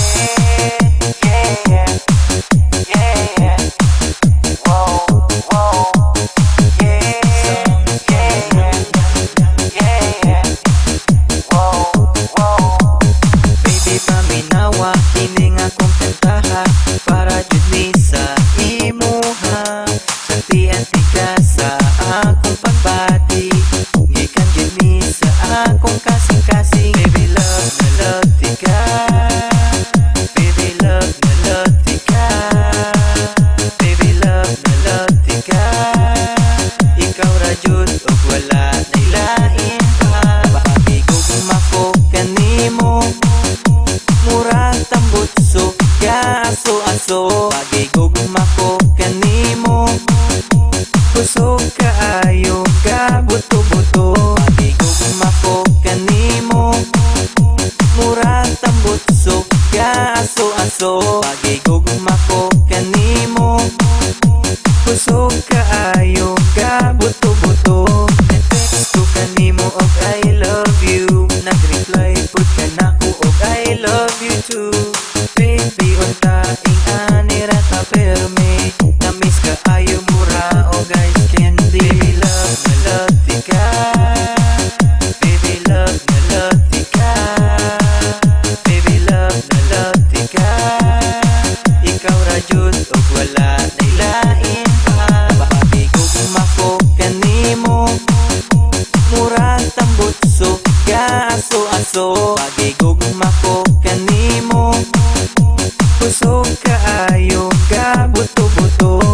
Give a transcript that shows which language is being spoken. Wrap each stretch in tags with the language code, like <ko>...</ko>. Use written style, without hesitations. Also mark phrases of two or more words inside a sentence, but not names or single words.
<ceb>Baby, paminawa, kining akong kantaha para jud ni sa imuha. Santian ka sa akong pagbati, gikan jud ni sa akong kasing-kasing. Baby love na love ti ka, baby love na love ti ka, baby love na love ti ka. Ikaw ra jud og wala nay lain pa. Pakigugma ko kanimo, murag tambutso ka aso-aso. Pagigugma ko kanimo, kusog kaayo ka buto-buto. Pagigugma ko kanimo, murag tambutso ka aso-aso. Pagigugma ko kanimo, kusog kaayo ka buto-buto. Nag-text ko kanimo og</ceb> <en>I love you,</en> <ceb>nag-reply pud ka nako og</ceb> <en>I love you too.</en> <ceb>Baby, unta ing anira ta perme, na-miss ka ayo mura o guys candy. Baby love na love ti ka, baby love na love ti ka, baby love na love ti ka. Ikaw ra jud og wala nay lain pa. Pakigugma ko kanimo, murag tambutso ka aso-aso. Pagigugma ko kanimo, kusog kaayo ka buto-buto.</ceb>